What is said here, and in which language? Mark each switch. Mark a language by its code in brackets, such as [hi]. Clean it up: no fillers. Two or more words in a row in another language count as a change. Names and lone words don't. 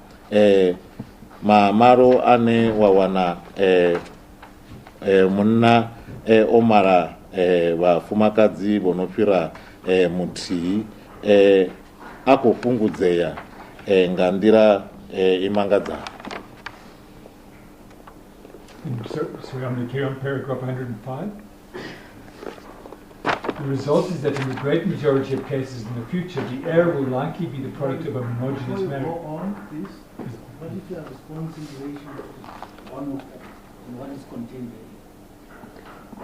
[ve] mamalo ane wa wana munna o mala vhafumakadzi vho no fhira muthihi a khou fhungudzea nga nḓila i mangadzaho. [en] So I'm going to carry on paragraph 105. The result is that in the great majority of cases in the future, the heir will likely be the product of a homogeneous marriage. Go on, please. What is your response in relation to one of them and what is contained there?